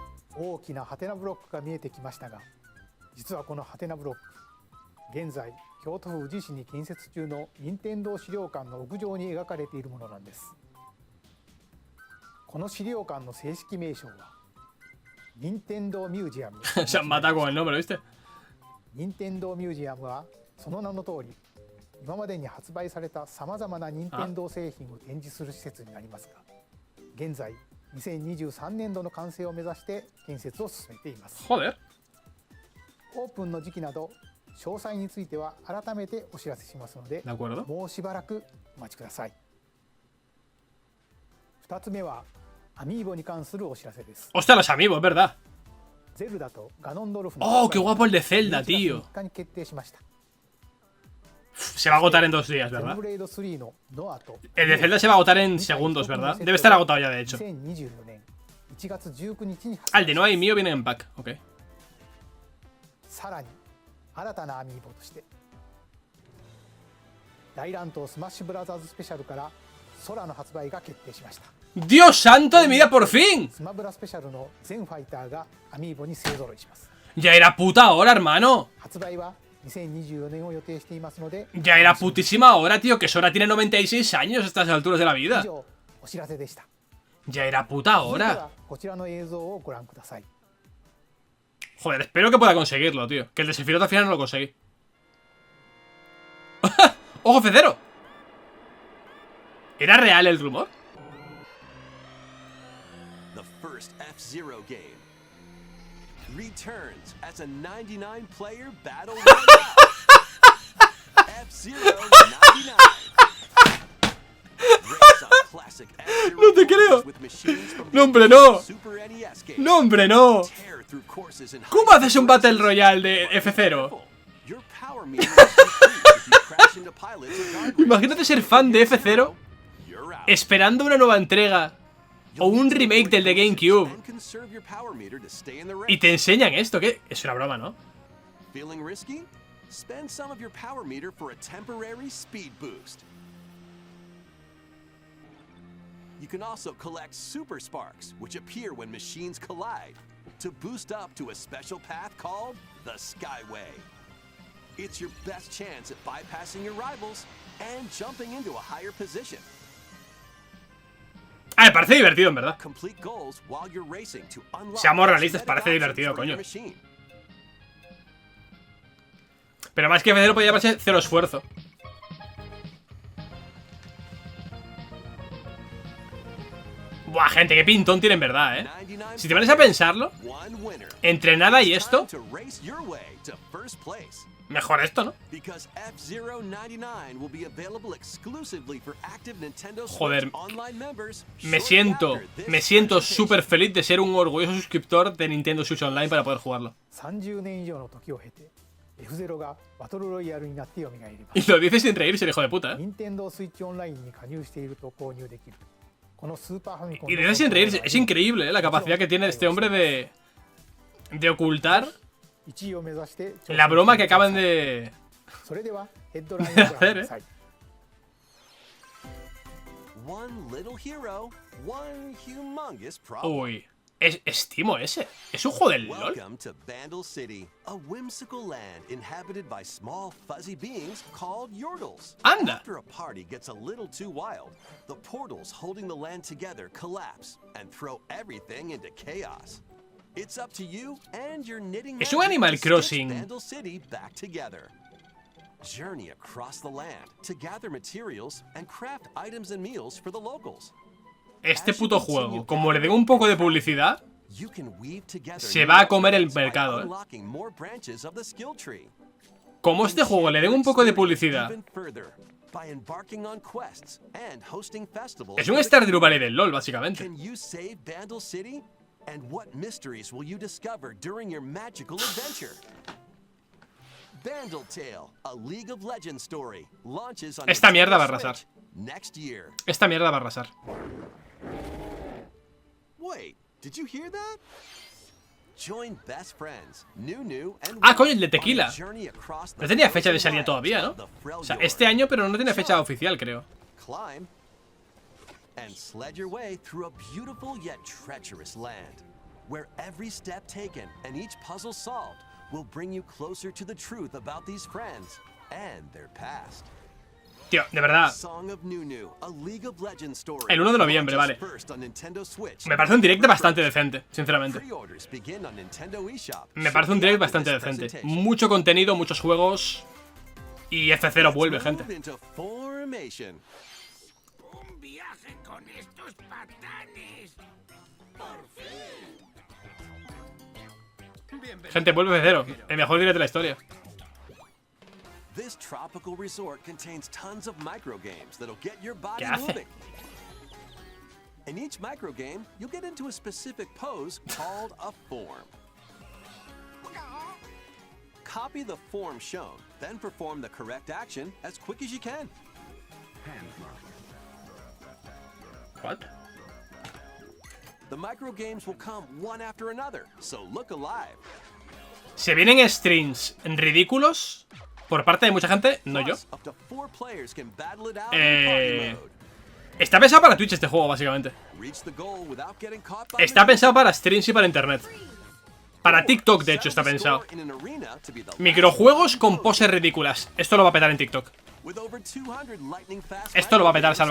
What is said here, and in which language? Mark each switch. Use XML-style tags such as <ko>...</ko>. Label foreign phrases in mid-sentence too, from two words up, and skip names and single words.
<ja>大きなハテナブロックが見えてきましたが、実はこのハテナブロック、現在京都府宇治市に建設中の任天堂資料館の屋上に描かれているものなんです。この資料館の正式名称は任天堂ミュージアム。</ja> <es>Se han matado con el nombre, ¿viste?</es> <ja>任天堂ミュージアムはその名の通り、今までに発売されたさまざまな任天堂製品を展示する施設になりますが、現在2023年度の完成を目指して建設を進めています。</ja> <es>Joder.</es> <ja>オープンの時期など詳細については改めてお知らせしますので、もうしばらくお待ちください。2つ目はアミーボに関するお知らせです。</ja> <es>Hostia, los amigos, es verdad.</es> <ja>ゼルダとガノンドルフ</ja> <es>Oh, qué guapo el de Zelda, tío.</es> <ja>3日に決定しました。</ja> <es>Se va a agotar en 2 días, ¿verdad? El de Zelda se va a agotar en segundos, ¿verdad? Debe estar agotado ya, de hecho. Ah, el de Noah y mío viene en pack, ok.</es> <ja>さらに新たなアミーボとして大乱闘スマッシュブラザーズスペシャルから空の発売が決定しました。</ja> <es>¡Dios santo de mi vida, por fin!</es> <ja>スマブラスペシャルの全ファイターがアミーボに勢ぞろいします。</ja> <es>Ya era puta hora, hermano.</es> <ja>発売は2024年を予定していますので、</ja> <es>Ya era putísima hora, tío, que Sora tiene 96 años a estas alturas de la vida.</es> <ja>以上お知らせでした。</ja> <es>Ya era puta</es> <ja>続いて</ja> <es>hora.</es> <ja>はこちらの映像をご覧ください。</ja> <es>Joder, espero que pueda conseguirlo, tío. Que el de Sephiroth al final no lo conseguí. ¡Ojo, F0! ¿Era real el rumor?</es> <en>The first F-Zero game returns as a 99-player battle royale. F-Zero 99. Race on classic F-Zero</en> <es>No te creo.</es> <en>with machines from</en> <es>No, hombre, no.</es> <en>Super NES game.</en> <es>No, hombre, no.</es> <en>Tear through courses in</en> <es>¿Cómo haces un</es> <en>Battle Royale</en> <es>de F0?</es> <en>Your power meter will decrease if you crash into pilots or guardrails.</en> <es>Imagínate ser fan de F0</es> <en>You're out.</en> <es>esperando una nueva entrega o un remake del de GameCube</es> <en>And conserve your power meter to stay in the</en> <es>y</es> <en>race.</en> <es>te enseñan esto, ¿qué? Es una broma, ¿no?</es> <en>Feeling risky? Spend some of your power meter for a temporary speed boost. You can also collect super sparks, which appear when machines collide, to boost up to a special path called the Skyway. It's your best chance at bypassing your rivals and jumping into a higher position.</en> <es>Ah, me parece divertido, en verdad.</es> <en>Complete goals while you're racing to unlock</en> <es>Seamos realistas,</es> <en>better</en> <es>parece</es> <en>options</en> <es>divertido,</es> <en>for your</en> <es>coño.</es> <en>machine.</en> <es>Pero más que F0 podría parecer cero esfuerzo. Buah, gente, qué pintón tiene en verdad, ¿eh? Si te pones a pensarlo,</es> <en>One winner.</en> <es>entre nada y esto,</es> <en>Time to race your way to first place.</en> <es>mejor esto, ¿no?</es> <en>Because F-Zero 99 will be available exclusively for active Nintendo</en> <es>Joder,</es> <en>Switch online members.</en> <es>Me</es> <en>shortly</en> <es>siento</es> <en>after this</en> <es>súper</es> <en>presentation.</en> <es>feliz de ser un orgulloso suscriptor de Nintendo Switch Online para poder jugarlo.</es> <ja>30 年以上の時を経て F0 がバトルロイヤルになって蘇りま</ja> <es>Y</es> <ja>す。</ja> <es>lo dices sin reírse, el hijo de puta, ¿eh?</es> <ja>任天堂スイッチオンラインに加入していると購入できるこのスーパーファミコン</ja> <es>Y lo dices sin reírse, es increíble, ¿eh? La capacidad que tiene este hombre de ocultar</es> <ja>1 位を目指して挑戦</ja> <es>la broma que acaban de</es> <ja>それではヘッドラインをご覧ください。</ja> <en>One little hero, one humongous problem.</en> <es>Uy, es Timo ese. Es un juego del LOL.</es> <en>Welcome to Vandal City, a whimsical land inhabited by small fuzzy beings called Yordles.</en> <es>Anda.</es> <en>After a party gets a little too wild, the portals holding the land together collapse and throw everything into chaos. It's up to you and your knitting</en> <es>Es un</es> <en>magic</en> <es>Animal</es> <en>to stitch</en> <es>Crossing.</es> <en>Vandal City back together. Journey across the land to gather materials and craft items and meals for the locals.</en> <es>Este puto juego, como le den un poco de publicidad,</es> <en>You can weave together</en> <es>se va a comer el</es> <en>new by</en> <es>mercado, ¿eh?</es> <en>unlocking more branches of the skill tree.</en> <es>Como este juego le den un poco de publicidad.</es> <en>Even further by embarking on quests and hosting festivals.</en> <es>Es un Stardew Valley del LOL, básicamente.</es> <en>Can you save Vandal City? And what mysteries will you discover during your magical adventure? Vandal Tale, a League of Legends story, launches on</en> <es>Esta mierda va a</es> <en>Nintendo</en> <es>arrasar.</es> <en>Switch next year.</en> <es>Esta mierda va a arrasar.</es> <en>Wait, did you hear that? Join best friends, Nunu and</en> <es>Ah, coño, el de</es> <en>Will Tequila. on a journey across the</en> <es>No tenía fecha de</es> <en>frozen</en> <es>salida</es> <en>wilds</en> <es>todavía, ¿no?</es> <en>of the</en> <es>O sea,</es> <en>Freljord.</en> <es>este año, pero no tiene fecha oficial, creo.</es> <en>Climb and sled your way through a beautiful yet treacherous land. where every step taken and each puzzle solved will bring you closer to the truth about these friends and their past.</en> <es>Tío, de verdad.</es> <en>Song of Nunu, a League of Legends story.</en> <es>El 1 de noviembre, vale. Me parece un direct bastante decente, sinceramente. Me parece un direct bastante decente. Mucho contenido, muchos juegos. Y F0 vuelve, gente. Un viaje con estos patanes. Por fin. Gente, vuelve F0. El mejor direct de la historia.</es> <en>This tropical resort contains tons of micro games that'll get your body</en> <es>¿Qué hace?</es> <en>moving. In each micro game, you'll get into a specific pose called a form. Copy the form shown, then perform the correct action as quick as you can. What? The micro games will come one after another, so look alive.</en> <es>Se vienen streams ridículos por parte de mucha gente, no yo.</es> <en>Plus, up to 4 players can battle it out in party mode.</en> <es>Está pensado para Twitch este juego, básicamente.</es> <en>Reach the goal without getting caught by</en> <es>Está pensado para streams y para internet. Para TikTok, de hecho, está pensado.</es> <en>in an arena to be the</en> <es>Microjuegos con poses ridículas. Esto lo va a petar en TikTok.</es> <en>with over 200 lightning fast</en> <es>Esto lo va a petar</es> <en>micro games</en>